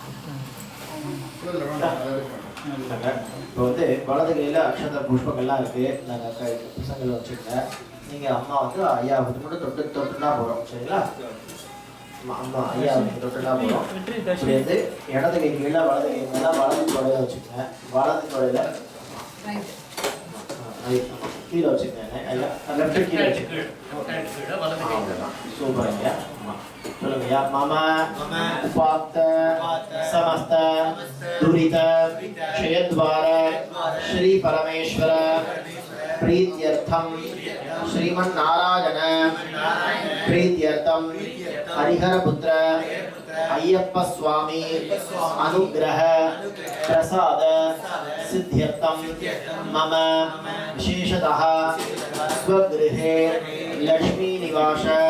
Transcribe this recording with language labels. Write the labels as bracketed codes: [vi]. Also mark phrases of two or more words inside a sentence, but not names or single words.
[ta] இப்போ வந்து வலது கையில அக்ஷத புஷ்பங்கள்லாம் இருக்கு நாங்கள் பசங்களை வச்சுருக்கேன் நீங்கள் அம்மா வந்து ஐயா மட்டும் தொட்டுனா போகிறோம் சரிங்களா அம்மா ஐயா தொட்டுனா போகிறோம் இப்படி வந்து இடது கை கீழே வலது கை மேலே வலது தொடையில வச்சுக்கேன் வலது தொடையில கீழே வச்சுக்கேன் ஐயா லெஃப்ட் கீழே வச்சுக்கேன் சூப்பர் ஐயா சொல்லுங்க ஐயா [sa] मम उपात्त समस्त दुरित क्षयद्वार श्री परमेश्वर प्रीत्यर्थम श्रीमन्नारायण प्रीत्यर्थम हरिहर पुत्र अय्यप्प स्वामी अनुग्रह प्रसाद सिद्ध्यर्थम मम विशेषतः स्वगृहे लक्ष्मी निवास